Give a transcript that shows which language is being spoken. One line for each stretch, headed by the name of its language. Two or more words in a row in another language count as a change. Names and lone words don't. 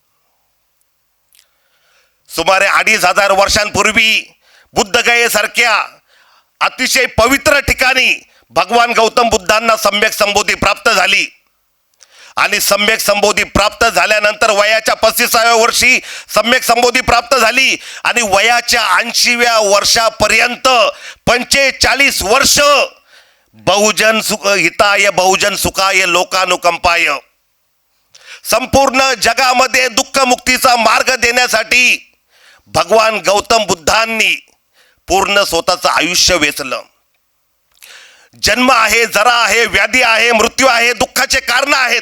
Marathi: सुमारे 2500 वर्षांपूर्वी बुद्धगयेसारख्या अतिशय पवित्र ठिकाणी भगवान गौतम बुद्धांना सम्यक संबोधी प्राप्त झाली. आणि सम्यक संबोधी प्राप्त झाल्यानंतर वयाच्या 35व्या वर्षी सम्यक संबोधी प्राप्त झाली आणि वयाच्या 80व्या वर्षापर्यंत 45 वर्ष
Pali: बहुजन हिताय, बहुजन सुखाय, लोकानुकंपाय,
Marathi: संपूर्ण जगामध्ये दुःखमुक्तीचा मार्ग देण्यासाठी भगवान गौतम बुद्धांनी पूर्ण स्वतःचं आयुष्य वेचलं. जन्म आहे, जरा आहे, व्याधी आहे, मृत्यू आहे, दुःखाचे कारण आहेत.